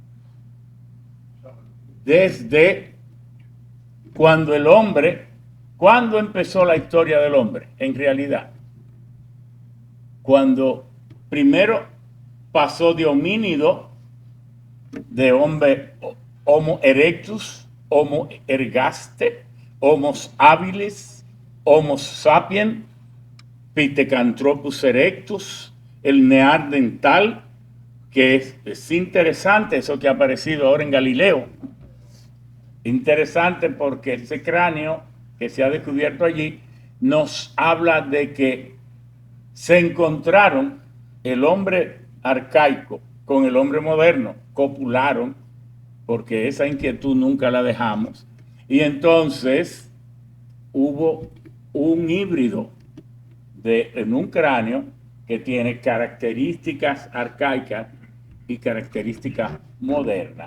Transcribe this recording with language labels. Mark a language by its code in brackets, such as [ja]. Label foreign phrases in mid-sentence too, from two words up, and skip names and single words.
[es] Desde cuando el hombre, ¿cuándo empezó la historia del hombre? En realidad, cuando primero pasó de homínido, de hombre, Homo erectus, Homo ergaste, Homo habilis, Homo sapiens, Pithecanthropus erectus, el neandertal, que es interesante eso que ha aparecido ahora en Galileo. Interesante porque ese cráneo que se ha descubierto allí nos habla de que se encontraron el hombre arcaico con el hombre moderno, copularon, porque esa inquietud nunca la dejamos, y entonces hubo un híbrido en un cráneo que tiene características arcaicas y características modernas.